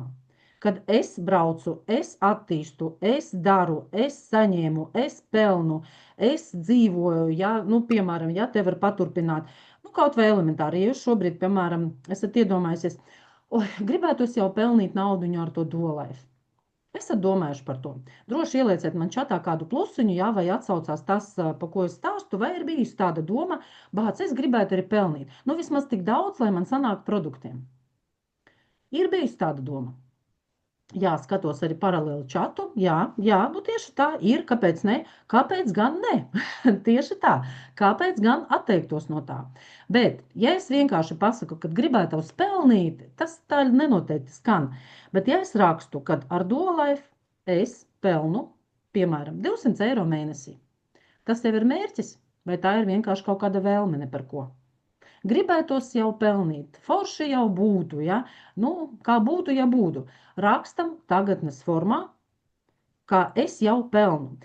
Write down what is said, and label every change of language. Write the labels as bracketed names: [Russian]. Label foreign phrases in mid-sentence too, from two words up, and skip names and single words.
[Latvian] Kad es braucu, es attīstu, es daru, es saņēmu, es pelnu, es dzīvoju, ja, piemēram, ja te var paturpināt, kaut vai elementāri, ja jūs šobrīd, piemēram, esat iedomājusies, gribētos jau pelnīt naudu ar to [English] dual life. [Latvian] Esat domājuši par to. Droši ielieciet man čatā kādu plusiņu, ja, vai atsaucās tas, pa ko es stāstu, vai ir bijusi tāda doma, bāc, es gribētu arī pelnīt. Vismaz tik daudz, lai man sanāk produktiem. Ir bijusi tāda doma. Jā, skatos arī paralēli čatu. Jā, tieši tā ir. Kāpēc ne? Kāpēc gan ne? Tieši tā. Kāpēc gan atteiktos no tā? Bet, ja es vienkārši pasaku, ka gribētu pelnīt, tas tā nenoteikti skan. Bet, ja es rakstu, kad ar [English] dual life [Latvian] es pelnu, piemēram, 200 eiro mēnesī, tas tev ir mērķis? Vai tā ir vienkārši kaut kāda vēlme ne par ko? Gribētos jau pelnīt, forši jau būtu, ja? Kā būtu, ja būtu. Rakstam tagadnes formā, kā es jau pelnu.